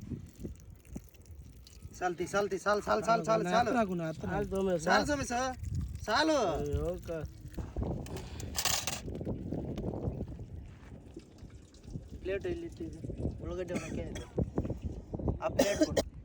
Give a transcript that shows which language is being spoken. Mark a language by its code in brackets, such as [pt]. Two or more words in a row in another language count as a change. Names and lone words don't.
[te] చాలు చాలు చాలు చాలు చాలు చాలు చాలు చాలు సోమేశ చాలు. [kn] ಪ್ಲೇಟ್ ಇಲ್ಲಿ ಇಟ್ಟಿದ್ದು ಉಳ್ಳಗಡ್ಡೆ ಒಣಕ್ಕೆ ಆ ಪ್ಲೇಟ್ ಕೊಡು.